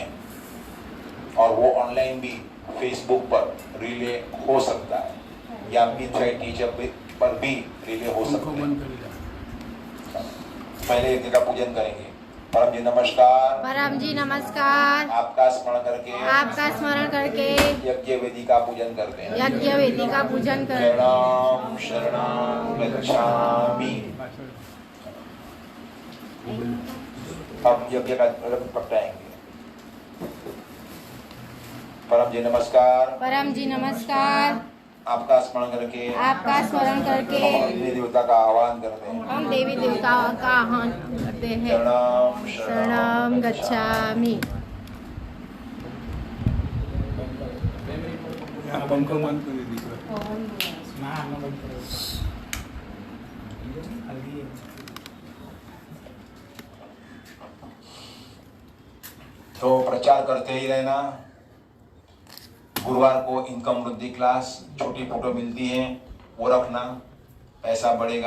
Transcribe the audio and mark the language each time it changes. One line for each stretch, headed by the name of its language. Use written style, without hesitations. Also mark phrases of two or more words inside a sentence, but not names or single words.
Hindi: और वो ऑनलाइन भी फेसबुक पर रिले हो सकता है या पीथराई टीचर पर भी रिले हो सकते हैं। पहले यज्ञ का पूजन करेंगे। परम जी नमस्कार। परम जी नमस्कार। आपका स्मरण करके यज्ञ वेदी का पूजन करते हैं। यज्ञ वेदी का पूजन करते हैं।
Pali: शरणम शरणम गच्छामि।
Hindi: अब यज्ञ का रंग पकड़ाएंगे। परम जी नमस्कार। परम जी नमस्कार। आपका स्मरण करके देवी देवता का आह्वान करते हैं। हम देवी देवता का आह्वान करते हैं।
Pali: शरणम गच्छामि।
Hindi: पंखो बंद कर दीजिए। तो प्रचार करते ही रहना। गुरुवार को इनकम वृद्धि क्लास, छोटी फोटो मिलती है वो रखना, पैसा बढ़ेगा।